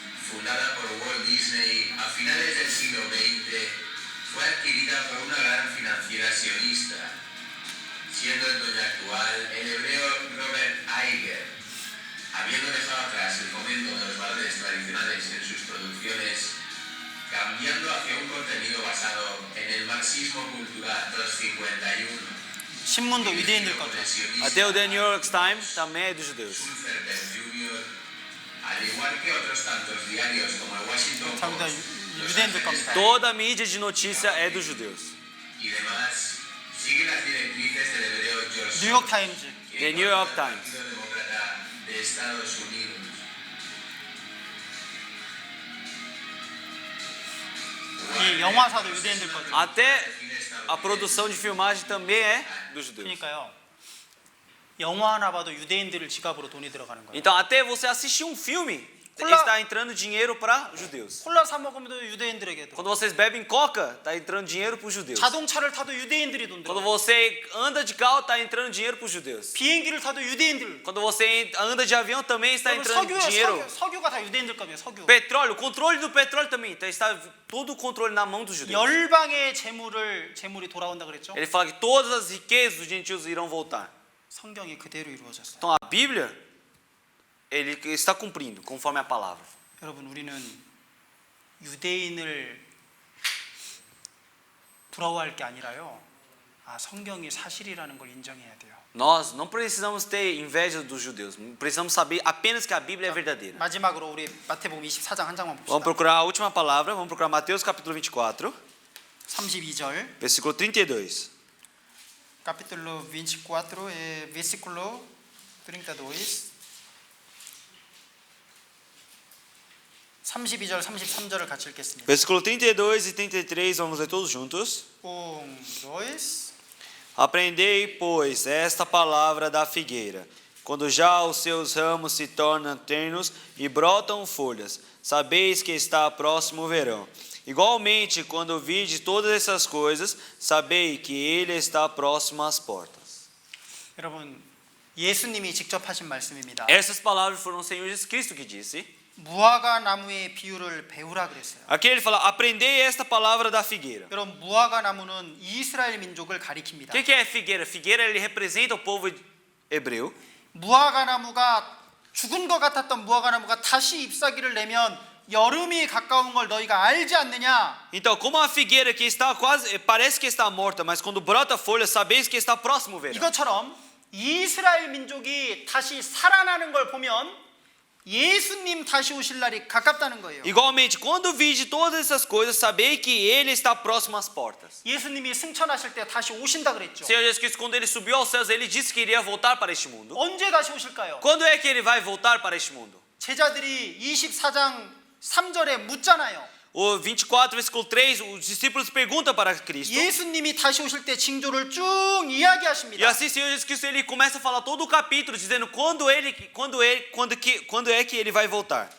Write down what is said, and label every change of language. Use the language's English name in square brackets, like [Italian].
[Spanish] Fundada por Walt Disney a finales del siglo XX, fue adquirida por una gran financiera sionista, siendo el dueño actual el hebreo Robert Iger. Habiendo dejado atrás el fomento de los valores tradicionales en sus producciones, cambiando hacia un contenido basado en el marxismo cultural 251. [Korean] 신문도 유대인들 거죠. [Portuguese] Até o The New York Times também é dos judeus. [Spanish] Zuckerberg Jr., al igual que otros tantos diarios como el Washington [Korean] 전부 다 [Spanish] Post, Los [Korean] 유대인들 [Spanish] Angeles [Korean] 겁니다. [Portuguese] Toda a mídia de notícia é dos judeus. [Spanish] y demás, sigue las directrices del hebreo George [Korean] 뉴욕 타임즈. [English] The New York Times. [Spanish] Partido Demócrata de Estados Unidos. [Korean] 이 영화사도 유대인들 거죠. [Portuguese] Até a produção de filmagem também é dos judeus. [Korean] 그러니까요. 영화 하나 봐도 유대인들을 지갑으로 돈이 들어가는 거예요. [Portuguese] Então, até você assistir um filme, Olá. está entrando dinheiro para os judeus. [Korean] 콜라 사 먹으면 유대인들에게 돈. [Portuguese] Quando vocês bebem coca, está entrando dinheiro para os judeus. [Korean] 자동차를 타도 유대인들이 돈 [Portuguese] Quando [Korean] 들어. [Portuguese] você anda de carro, está entrando dinheiro para os judeus. [Korean] 비행기를 타도 유대인들. [Portuguese] Quando você anda de avião, também está entrando dinheiro. [Korean] 석유가 다 유대인들 겁니다. 석유. [Portuguese] Petróleo, o controle do petróleo também. Então, está todo o controle na mão dos judeus. [Korean] 열방의 재물이 돌아온다 그랬죠? [Portuguese] Ele fala que todas as riquezas dos gentios irão voltar. [Korean] 성경이 그대로 이루어졌어요. [Portuguese] Então, a Bíblia, ele está cumprindo conforme a palavra. [Korean] 여러분 우리는 유대인을 부러워할 게 아니라요. 성경이 사실이라는 걸 인정해야 돼요. [Portuguese] Nós não precisamos ter inveja dos judeus. Precisamos saber apenas que a Bíblia é verdadeira. [Korean] 마지막으로 우리 마태복음 24장 한 장만 [Portuguese] Vamos [Korean] 봅시다. [Portuguese] procurar a última palavra. Vamos procurar Mateus capítulo 24, [Korean] 32절. [Portuguese] versículo 32. Capítulo 24, versículo 32. [Korean] 32절, 33절을 같이 읽겠습니다. [Portuguese] Versículo 32 e 33, vamos ler todos juntos. 1, 2. Aprendei, pois, esta palavra da figueira. Quando já os seus ramos se tornam ternos e brotam folhas, sabeis que está próximo o verão. Igualmente, quando vide todas essas coisas, sabei que ele está próximo às portas. [Korean] 여러분, 예수님이 직접 하신 말씀입니다. [Portuguese] Essas palavras foram o Senhor Jesus Cristo que disse. [Korean] 무화과 나무의 비유를 배우라 그랬어요. [Portuguese] Aqui ele fala, aprendei esta palavra da figueira. [Korean] 여러분, 무화과 나무는 이스라엘 민족을 가리킵니다. [Portuguese] O que é figueira? Figueira ele representa o povo hebreu. [Korean] 무화과 나무가 죽은 것 같았던 무화과 나무가 다시 잎사귀를 내면 여름이 가까운 걸 너희가 알지 않느냐? [Portuguese] Então, como a figueira que está quase, parece que está morta, mas quando brota folha, sabeis que está próximo o verão. [Korean] 이것처럼 이스라엘 민족이 다시 살아나는 걸 보면 예수님 다시 오실 날이 가깝다는 거예요. [Portuguese] Igualmente, quando vide todas essas coisas, sabei que ele está próximo às portas. [Korean] 예수님이 승천하실 때 다시 오신다 그랬죠. [Portuguese] Senhor Jesus Cristo, quando ele subiu aos céus, ele disse que iria voltar para este mundo. [Korean] 언제 다시 오실까요? [Portuguese] Quando é que ele vai voltar para este mundo? [Korean] 제자들이 24장 3절에 묻잖아요. [Portuguese] O 24, versículo 3, os discípulos perguntam para Cristo. [Korean] 예수님이 다시 오실 때 징조를 쭉 [Portuguese] E [Korean] 이야기하십니다. [Portuguese] assim, Senhor Jesus Cristo, ele começa a falar todo o capítulo, dizendo quando é que ele vai voltar.